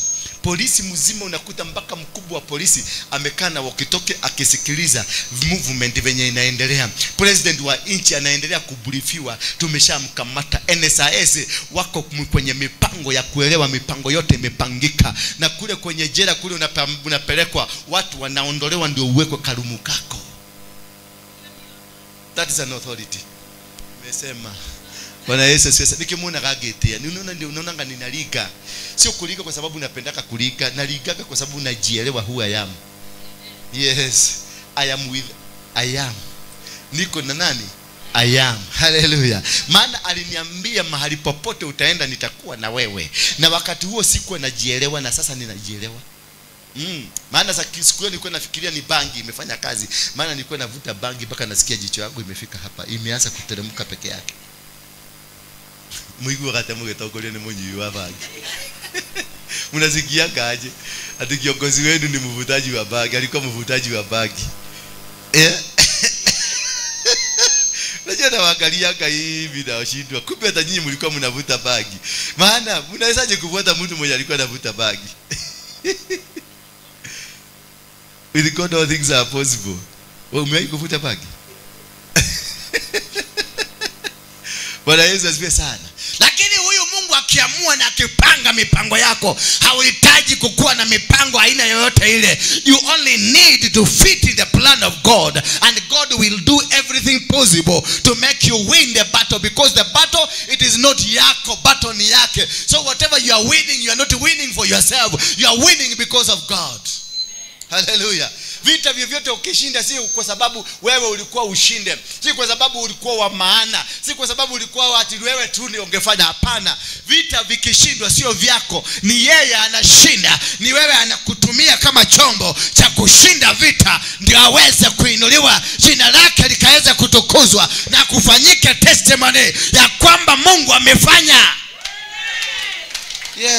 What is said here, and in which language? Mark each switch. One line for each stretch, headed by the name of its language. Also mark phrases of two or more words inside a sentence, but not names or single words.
Swahili: Polisi mzima unakuta mpaka mkubwa wa polisi amekaa na wakitoke akisikiliza movement venye inaendelea. President wa nchi anaendelea kubrifiwa, tumeshamkamata. NSIS wako kwenye mipango ya kuelewa mipango yote imepangika. Na kule kwenye jela kule unapelekwa, watu wanaondolewa ndio uwekwe karumu kako.
English: That is an authority.
Swahili: Nimesema Bwana Yesu sasa nikimuona kagetea. Unaona ngani naliga. Sio kuliga kwa sababu napendaka kuliga, naligaga kwa sababu najielewa
English: who I am. Yes, I am.
Swahili: Niko na nani?
English: I am.
Swahili: Hallelujah. Maana aliniambia mahali popote utaenda nitakuwa na wewe. Na wakati huo sikuwa najielewa na sasa ninajielewa. Maana siku hiyo nilikuwa nafikiria ni bangi imefanya kazi. Maana nilikuwa navuta bangi mpaka nasikia jicho yangu imefika hapa. Imeanza kuteremka peke yake. Mungu wakati mgetokole ni mwenye wa bangi. Mnasikia kaje? Ati kiongozi wenu ni mvutaji wa bangi, alikuwa mvutaji wa bangi. Unajua na waangalia hivi na washindwa. Kumbe hata nyinyi mlikuwa mnavuta bangi. Maana mnawezaje kuvuta mtu mwenye alikuwa anavuta bangi?
English: With God all things are possible.
Swahili: Wewe umewahi kuvuta bangi? Bwana Yesu asifiwe sana. Lakini huyu Mungu akiamua na akipanga mipango yako, hauhitaji kukuwa na mipango aina yoyote ile.
English: You only need to fit in the plan of God, and God will do everything possible to make you win the battle, because the battle, it is not yako, battle
Swahili: ni yake.
English: So whatever you are winning, you are not winning for yourself. You are winning because of God. Hallelujah.
Swahili: Vita vyovyote ukishinda si kwa sababu wewe ulikuwa ushinde, si kwa sababu ulikuwa wa maana, si kwa sababu ulikuwa ati wewe tu ni ungefanya. Hapana. Vita vikishindwa sio vyako, ni yeye anashinda. Ni wewe anakutumia kama chombo cha kushinda vita, ndio aweze kuinuliwa, jina lake likaweze kutukuzwa na kufanyike testimony ya kwamba Mungu amefanya.